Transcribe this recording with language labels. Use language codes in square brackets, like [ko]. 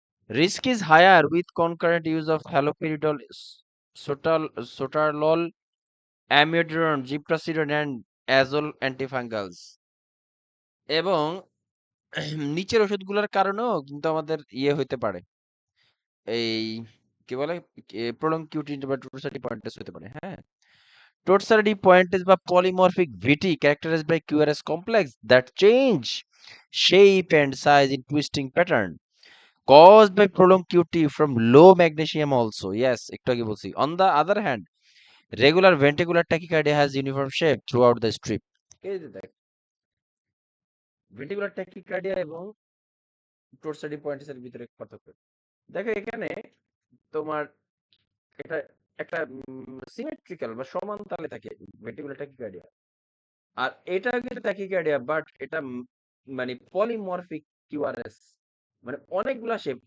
[en] Risk is higher with concurrent use of haloperidol, sotal sotalol, amiodarone, ziprasidone and azole antifungals. [bn] এবং নিচের ওষুধগুলোর কারণেও কিন্তু আমাদের ইয়ে হইতে পারে, এই কি বলে প্রলং কিউটি বা টোর্সারি পয়েন্টেস হতে পারে, হ্যাঁ। [en] Torsades pointes বা polymorphic VT characterized by QRS complex that change shape and size in twisting pattern caused by prolonged QT from low magnesium also. [bn] Yes, একটু আগে বলছি। [en] On the other hand, regular ventricular tachycardia has uniform shape throughout the strip. [bn] এই যে দেখ, ventricular tachycardia এবং torsades pointes এর ভিতরে পার্থক্য। দেখো এখানে তোমার এটা একটা সিমেট্রিক্যাল বা সমান তালে থাকে ventricular tachycardia। আর এটা কিন্তু ট্যাকিকার্ডিয়া, বাট এটা মানে পলিমরফিক কিউআরএস, মানে অনেকগুলা শেপ।